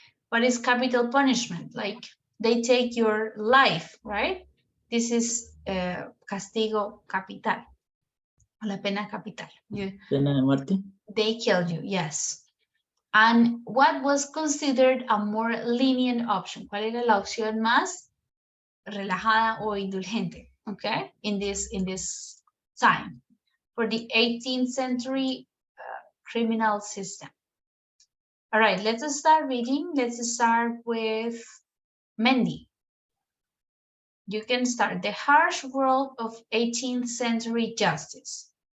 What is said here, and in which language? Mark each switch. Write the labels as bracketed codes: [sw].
[en] What is capital punishment? Like they take your life, right? [es] This is castigo capital, la pena capital. Pena de muerte. [en] They killed you, yes. And what was considered a more lenient option? [es] ¿Cuál era la opción más relajada o indulgente? [en] Okay, in this time for the 18th century criminal system. All right, let's start reading. Let's start with Mendy. You can start. The harsh world of 18th century justice.